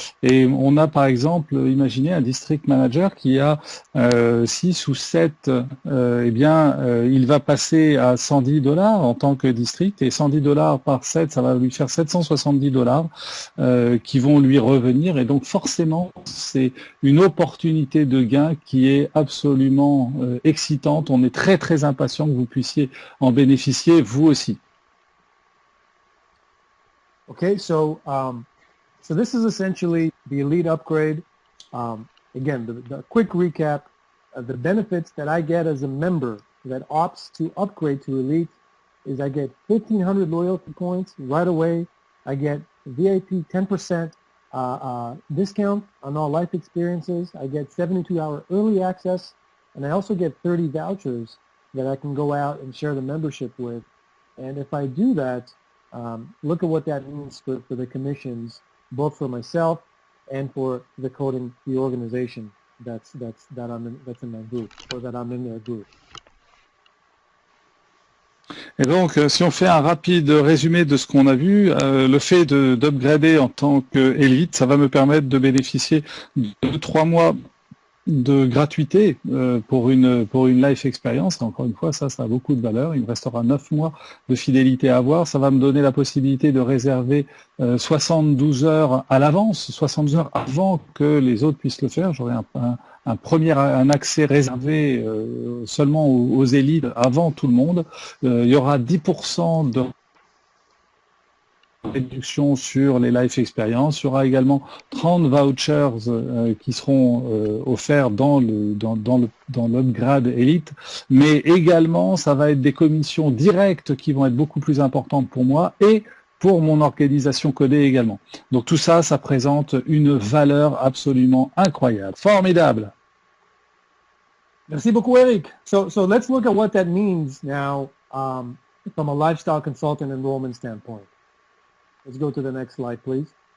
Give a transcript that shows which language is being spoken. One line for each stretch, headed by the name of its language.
French: Et on a par exemple, imaginez un district manager qui a 6 ou 7, il va passer à $110 en tant que district, et $110 par 7, ça va lui faire $770 qui vont lui revenir. Et donc forcément, c'est une opportunité de gain qui est absolument excitante. On est très très impatient que vous puissiez en bénéficier vous aussi.
English: Okay, so this is essentially the Elite upgrade. Again, the quick recap of the benefits that I get as a member that opts to upgrade to Elite is I get 1,500 loyalty points right away. I get VIP 10% discount on all life experiences. I get 72-hour early access, and I also get 30 vouchers that I can go out and share the membership with. And if I do that, look at what that means for the commissions, both for myself and for the coding, the organization that's in my group, or that I'm in their group.
French: Et donc, si on fait un rapide résumé de ce qu'on a vu, le fait d'upgrader en tant qu'élite, ça va me permettre de bénéficier de 3 mois de gratuité pour une life expérience. Et encore une fois, ça a beaucoup de valeur. Il me restera 9 mois de fidélité à avoir. Ça va me donner la possibilité de réserver 72 heures à l'avance, 72 heures avant que les autres puissent le faire. J'aurai un accès réservé seulement aux élites avant tout le monde. Il y aura 10% de réduction sur les life experience. Il y aura également 30 vouchers qui seront offerts dans l'upgrade Elite, mais également ça va être des commissions directes qui vont être beaucoup plus importantes pour moi et pour mon organisation codée également. Donc tout ça, ça présente une valeur absolument incroyable, formidable. Merci beaucoup, Eric.
English: So let's look at what that means now from a lifestyle consultant enrollment standpoint. Let's go to the next slide, please.